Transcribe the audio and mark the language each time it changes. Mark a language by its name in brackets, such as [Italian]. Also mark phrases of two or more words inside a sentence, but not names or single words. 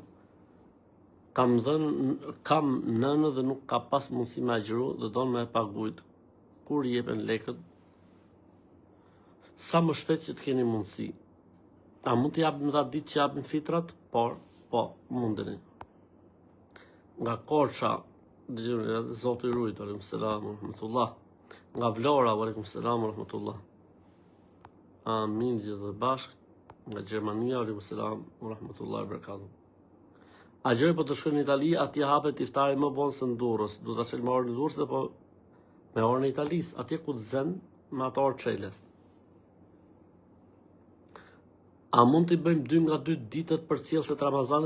[Albanian] Kam nënë dhe nuk ka pas mundësi me agjëru dhe donë me e pagujt. Kur jepen lekët? sa më shpejt që të keni mundësi. A mund të japim 10 ditë që japim fitrat? Po, mundeni. Nga Korça, dëgjoni, Zoti rujt, [Arabic] عليكم السلام ورحمة الله. [Albanian] Nga Vlora, [Arabic] عليكم السلام ورحمة الله. [Albanian] Amin, gjithë dhe bashkë. Nga Gjermania, [Arabic] عليكم السلام ورحمة الله وبركاته. [Albanian] A gjoj po të shkoj në Itali, atje hapet iftari më vonë se në Durrës. Du ta çel me orën e Durrës dhe po me orën e Italisë, atje ku të zen me ato orë çele. A mund të bëjmë 2 nga 2 ditët për cilësit Ramazanit?